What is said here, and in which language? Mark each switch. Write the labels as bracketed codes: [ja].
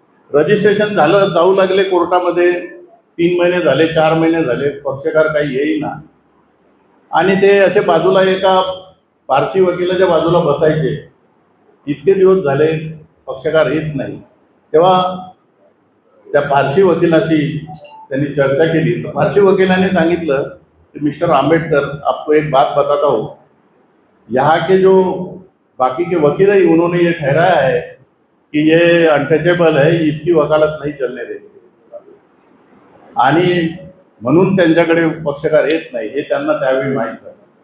[mr] Registration झालं, जाऊ लागले कोर्टामध्ये. 3 महिने झाले, 4 महिने झाले, पक्षकार काही येईना. आणि ते असे बाजूला एका पारसी वकिलाच्या बाजूला बसायचे. इतके दिवस झाले पक्षकार येत नाही. तेव्हा त्या पारसी वकिलाशी त्यांनी चर्चा केली. तर पारसी वकिलाने सांगितलं कि [hi] मिस्टर आम्बेडकर, आपको एक बात बताता हूँ, यहाँ के जो बाकी के वकील है उन्होंने ये ठहराया है कि ये अनटचेबल है, इसकी वकालत नहीं चलने देंगे. [mr] आणि म्हणून त्यांच्याकडे पक्षकार येत नाही हे त्यांना त्यावेळी माहीत झालं.